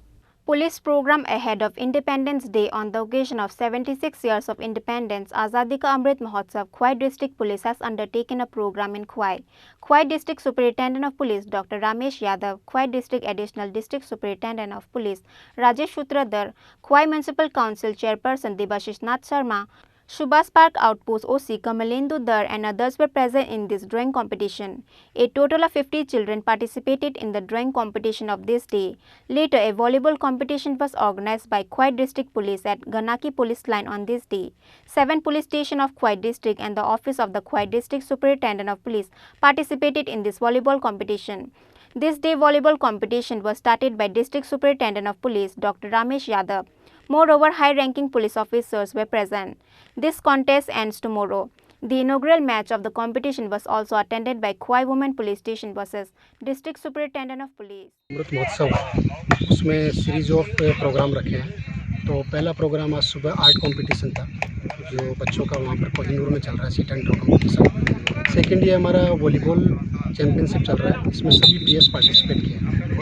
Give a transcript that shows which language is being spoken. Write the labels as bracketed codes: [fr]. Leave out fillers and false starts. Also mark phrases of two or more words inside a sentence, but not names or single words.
[en] Police program ahead of Independence Day on the occasion of 76 years of independence, Azadi Ka Amrit Mohotsav, Khowai District Police has undertaken a program in Khowai. Khowai District Superintendent of Police Dr. Ramesh Yadav, Khowai District Additional District Superintendent of Police Rajesh Sutradhar, Khowai Municipal Council Chairperson Debashish Nath Sharma, Subhas Park Outpost OC Kamalendu Dar and others were present in this drawing competition. A total of 50 children participated in the drawing competition of this day. Later, a volleyball competition was organized by Khowai District Police at Ganaki Police Line on this day. 7 police stations of Khowai District and the office of the Khowai District Superintendent of Police participated in this volleyball competition. This day volleyball competition was started by District Superintendent of Police Dr. Ramesh Yadav. Moreover, high-ranking police officers were present. This contest ends tomorrow. The inaugural match of the competition was also attended by Khowai Women Police Station versus District Superintendent of Police. [hi] अमृत महोत्सव उसमें [en] series of program [hi] रखे हैं। तो पहला प्रोग्राम आज सुबह [en] art competition [hi] था जो बच्चों का वहाँ पर कोहिनूर में चल रहा है, [en] sit and draw competition. [hi] सेकंड ये हमारा [en] volleyball championship [hi] चल रहा है, इसमें सभी पीएस पार्टिसिपेट किए हैं।